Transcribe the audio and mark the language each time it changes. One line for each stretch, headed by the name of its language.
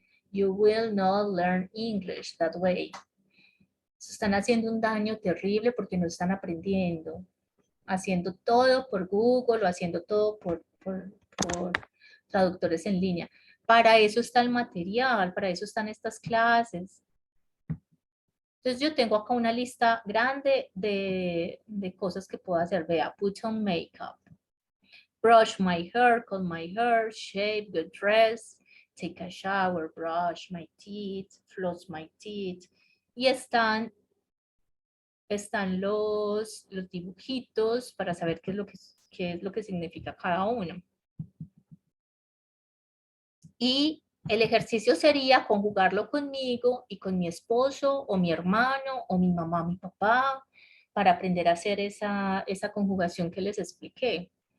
English: You will not learn English that way.
Spanish: Están haciendo un daño terrible porque no están aprendiendo, haciendo todo por Google o haciendo todo por traductores en línea. Para eso está el material, para eso están estas clases. Entonces yo tengo acá una lista grande de cosas que puedo hacer. Vea,
English: put on makeup, brush my hair, comb my hair, shave, get dressed, take a shower, brush my teeth, floss my teeth.
Spanish: Y están los dibujitos para saber qué es lo que significa cada uno. Y el ejercicio sería conjugarlo conmigo y con mi esposo o mi hermano o mi mamá, mi papá, para aprender a hacer esa conjugación que les expliqué.